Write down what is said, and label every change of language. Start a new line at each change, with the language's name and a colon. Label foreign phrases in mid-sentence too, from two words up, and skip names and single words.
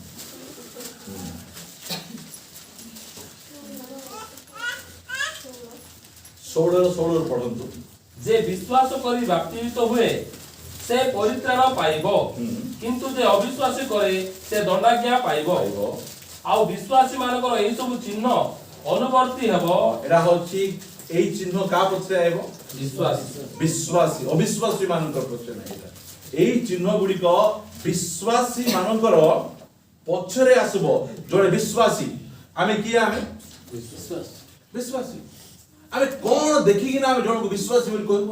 Odia: 16 ପଢନ୍ତୁ। ଯେ ବିଶ୍ୱାସ କରି ବାପ୍ତିସ୍ମ ହୁଏ ସେ ପରିତ୍ରାଣ ପାଇବ, କିନ୍ତୁ ଯେ ଅବିଶ୍ୱାସୀ କରେ ସେ ଦଣ୍ଡାଜ୍ଞା ପାଇବ। ଆଉ ବିଶ୍ୱାସୀ ମାନଙ୍କର ଏହି ସବୁ ଚିହ୍ନ ଅନୁବର୍ତ୍ତୀ ହେବ। ଏଟା ହଉଛି ଏଇ ଚିହ୍ନ কাହା ପଛରେ ଆଇବ? ବିଶ୍ୱାସୀ। ଅବିଶ୍ୱାସୀ ମାନଙ୍କର ପଛରେ ନାହିଁ। এই ଚିହ୍ନ ଗୁଡିକ ବିଶ୍ୱାସୀ ମାନଙ୍କର ପଛରେ ଆସିବ। ଜଣେ ବିଶ୍ୱାସୀ, ଆମେ କିଏ? ଆମେ ବିଶ୍ୱାସୀ। ଆମେ କଣ ଦେଖିକିନା ଆମେ ଜଣକୁ ବିଶ୍ୱାସୀ ବୋଲି କହିବୁ?